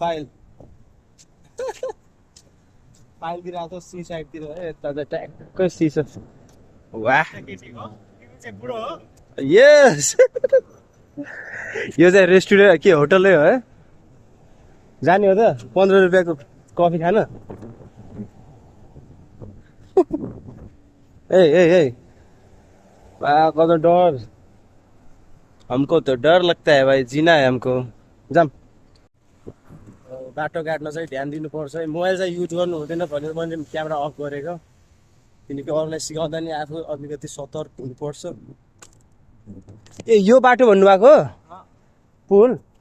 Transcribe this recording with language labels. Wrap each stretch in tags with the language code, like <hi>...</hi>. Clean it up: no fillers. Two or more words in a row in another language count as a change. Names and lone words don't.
<ne>फाइल फाइलतिर आएको सी साइडतिर है, यता चाहिँ ट्याक्कै सी छ। वाह यस। यो चाहिँ रेस्टुरेन्ट के होटलै हो है? जाने हो त 15 रुपियाँको कफी खान?</ne> <hi>ए ए ए कत डर, हमको तो डर लगता है भाई, जीना है हमको।</hi> <ne>जाम बाटो काट्न चाहिँ ध्यान दिनुपर्छ है। मोबाइल चाहिँ युज गर्नु हुँदैन भनेर मैले</ne> <en>camera off</en> <ne>गरेको, किनकि अरूलाई सिकाउँदा नि आफू अलिकति सतर्क हुनुपर्छ। ए यो बाटो भन्नुभएको पुल?</ne>